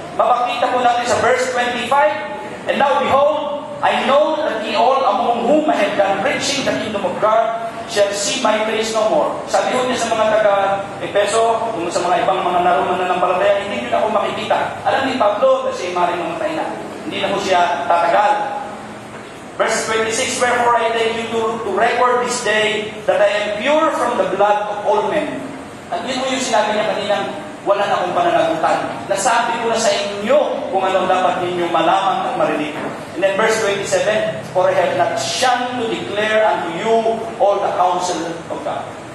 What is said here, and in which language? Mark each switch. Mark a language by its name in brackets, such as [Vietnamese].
[Filipino] Mapakita po natin sa [English] verse 25, and now behold, I know that ye all among whom I have done preaching the kingdom of God shall see my face no more. [Filipino] Sabi ho niya sa mga taga-Epeso, kung sa mga ibang mga naroon na nanampalataya, hindi nyo na ako makikita. Alam ni Pablo na siya maring mamatay na. Hindi na ho siya tatagal. [English] Verse 26, wherefore I take you to record this day that I am pure from the blood of all men. [Filipino] At yun mo yung sinabi niya kaninang wala na akong pananagutan. Nasabi ko na sa inyo kung anong dapat ninyo malaman at marinig. [English] And then verse 27, for I have not shunned to declare unto you all the counsel of God.